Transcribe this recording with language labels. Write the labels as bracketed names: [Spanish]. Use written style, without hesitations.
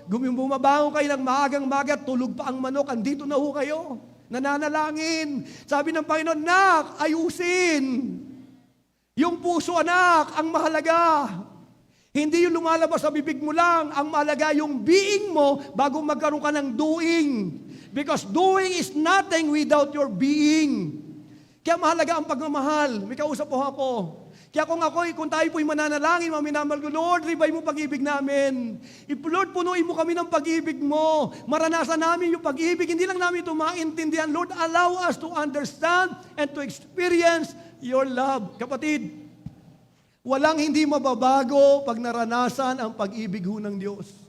[Filipino] Bumabango kayo ng maagang-maga, tulog pa ang manok, andito na ho kayo. Nananalangin. Sabi ng Panginoon, nak, ayusin. Yung puso, anak, ang mahalaga. Hindi yung lumalabas sa bibig mo lang. Ang mahalaga yung being mo bago magkaroon ka ng doing. [English] Because doing is nothing without your being. [Filipino] Kaya mahalaga ang pagmamahal. May kausap po ako. Kaya kung tayo po'y mananalangin, maminamahal ko, Lord, ribay mo pag-ibig namin. Lord, punuin mo kami ng pag-ibig mo. Maranasan namin yung pag-ibig. Hindi lang namin ito maintindihan. [English] Lord, allow us to understand and to experience your love. [Filipino] Kapatid, walang hindi mababago pag naranasan ang pag-ibig ho ng Diyos.